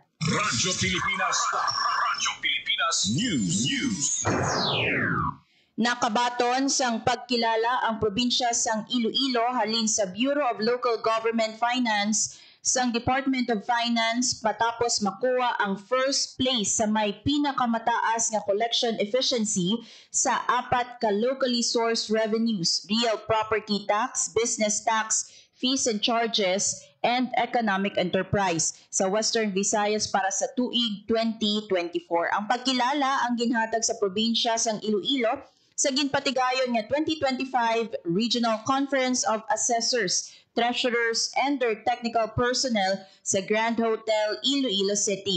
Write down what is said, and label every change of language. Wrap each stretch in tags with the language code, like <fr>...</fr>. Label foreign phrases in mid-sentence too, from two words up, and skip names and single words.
<hil>Radyo Pilipinas. Radyo Pilipinas News. Nakabaton sang pagkilala ang probinsya sang Iloilo halin sa Bureau of Local Government Finance sang Department of Finance matapos makuha ang</hil> <en>first place</en> <hil>sa may pinakamataas nga</hil> <en>collection efficiency</en> <hil>sa 4 ka</hil> <en>locally sourced revenues: real property tax, business tax, fees and charges, and economic enterprise</en> <hil>sa Western Visayas para sa tuig 2024. Ang pagkilala ang ginhatag sa probinsya sang Iloilo sa ginpatigayon nga 2025 Regional Conference of Assessors, Treasurers, and their technical personnel sa Grand Hotel, Iloilo City.</hil>